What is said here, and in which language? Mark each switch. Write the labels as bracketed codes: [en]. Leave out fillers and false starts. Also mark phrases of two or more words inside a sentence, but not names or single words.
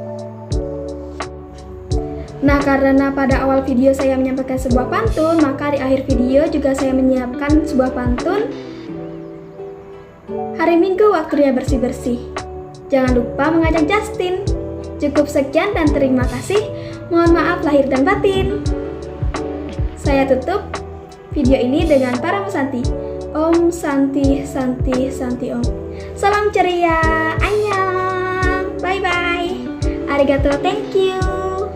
[id] Nah, karena pada awal video saya menyampaikan sebuah pantun, maka di akhir video juga saya menyiapkan sebuah pantun. Hari Minggu waktunya bersih-bersih. Jangan lupa mengajak Justin. Cukup sekian dan terima kasih. Mohon maaf lahir dan batin. Saya tutup video ini dengan para Santi. [sa] Om Santi Santi Santi Om. [id] Salam ceria. [sa] Annyeong. [en] Bye bye. Arigato, thank you.